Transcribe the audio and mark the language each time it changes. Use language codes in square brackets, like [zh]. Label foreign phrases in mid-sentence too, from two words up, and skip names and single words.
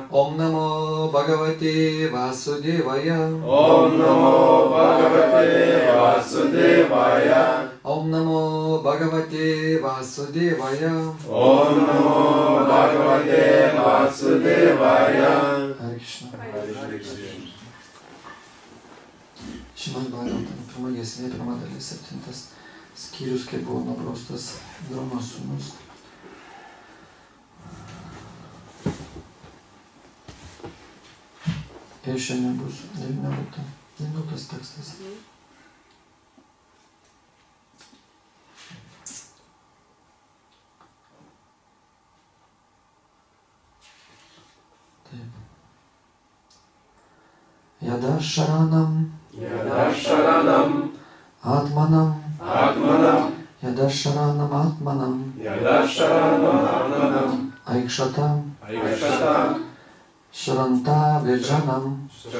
[sa] ॐ नमो भगवते वासुदेवाय. ॐ नमो भगवते वासुदेवाय. ॐ नमो भगवते वासुदेवाय. ॐ नमो भगवते वासुदेवाय. हरे कृष्ण. [lt] Šimad Bhagavatam, pirma giesmė, pirma dalis, 7 skyrius, kai buvo nubraustas Dronos sūnus. Ir šiandien bus 19 tekstas. Taip. [sa] यदा शरणम् आत्मानम् यदाशरणम् आत्मानम् ऐक्षतम् श्रान्त विजानम्